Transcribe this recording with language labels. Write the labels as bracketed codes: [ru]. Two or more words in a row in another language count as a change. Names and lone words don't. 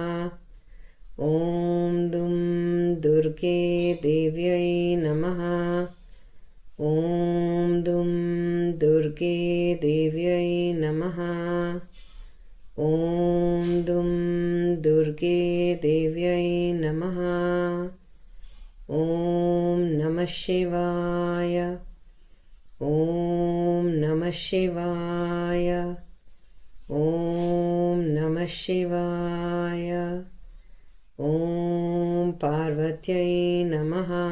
[sa] ಓಂ ದುಂ ದುರ್ಗೆ ದೇವ್ಯೈ ನಮಃ. ಓಂ ದುಂ ದುರ್ಗೆ ದೇವ್ಯೈ ನಮಃ. ಓಂ ದುಂ ದುರ್ಗೆ ದೇವ್ಯೈ ನಮಃ. ಓಂ ನಮಃ ಶಿವಾಯ. ಓಂ ನಮಃ ಶಿವಾಯ. ಓಂ ನಮಃ ಶಿವಾಯ. ಓಂ ಪಾರ್ವತ್ಯೈ ನಮಃ.